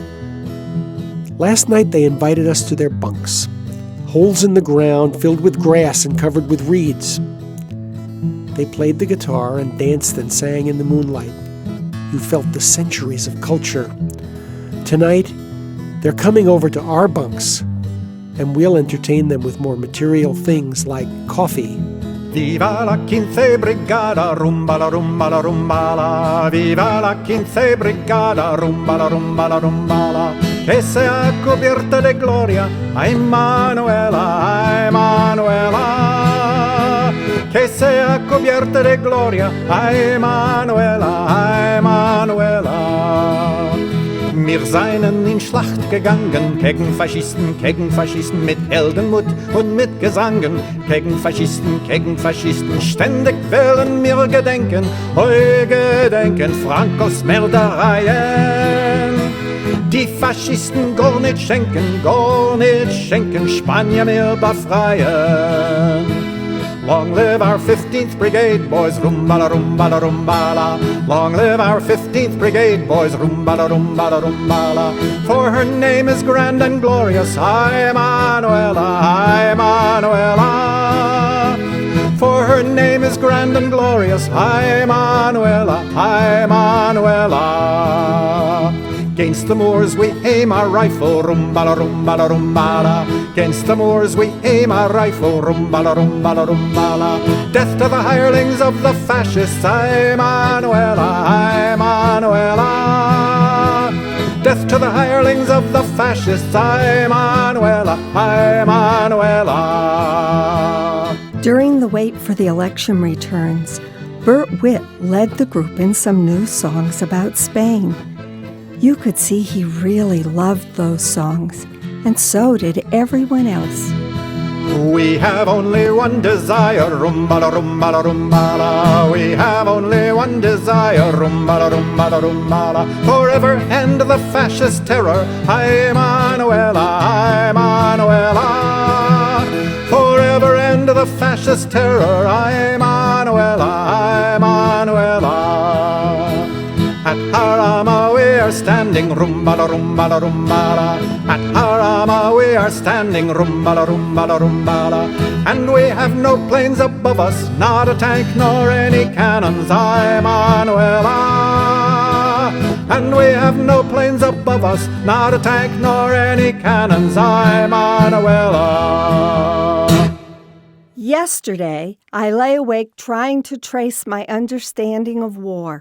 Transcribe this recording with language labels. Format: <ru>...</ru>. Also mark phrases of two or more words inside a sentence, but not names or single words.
<en>Last night they invited us to their bunks, holes in the ground filled with grass and covered with reeds. They played the guitar and danced and sang in the moonlight. You felt the centuries of culture. Tonight, they're coming over to our bunks, and we'll entertain them with more material things like coffee.</en> <es>Viva la quince brigada, rumba la rumba la rumba la. Viva la quince brigada, rumba la rumba la rumba la. Que sea cubierta de gloria, a Emanuela, a Emanuela. Que sea cubierta de gloria, a Emanuela, a Emanuela.</es> <de>Wir seien in Schlacht gegangen, gegen Faschisten mit Heldenmut und mit Gesangen. Gegen Faschisten, ständig werden wir gedenken, gedenken Francos Mördereien. Die Faschisten gar nicht schenken, Spanier mehr befreien.</de> <en>Long live our 15th Brigade, boys,</en> <es>rumba la rumba la rumba la.</es> <en>Long live our 15th Brigade, boys,</en> <es>rumba la rumba la rumba la.</es> <en>For her name is grand and glorious, Emanuela, Emanuela. For her name is grand and glorious, Emanuela, Emanuela. Against the Moors we aim our rifle,</en> <es>rumba la rumba la rumba la.</es> <en>Against the Moors we aim our rifle,</en> <es>rumba la rumba la rumba la.</es> <en>Death to the hirelings of the fascists, Emanuela, Emanuela. Death to the hirelings of the fascists, Emanuela, Emanuela. During the wait for the election returns, Bert Witt led the group in some new songs about Spain. You could see he really loved those songs, and so did everyone else. We have only one desire,</en> <es>rumba la rumba la rumba la.</es> <en>We have only one desire,</en> <es>rumba la rumba la rumba la.</es> <en>Forever end the fascist terror, Emanuela, Emanuela. Forever end the fascist terror, Emanuela, Emanuela. At Jarama we are standing,</en> <es>rumba la rumba la rumba la.</es> <en>At Jarama we are standing,</en> <es>rumba la rumba la rumba la.</es> <en>And we have no planes above us, not a tank nor any cannons, Emanuela. And we have no planes above us, not a tank nor any cannons, Emanuela. Yesterday, I lay awake trying to trace my understanding of war.</en>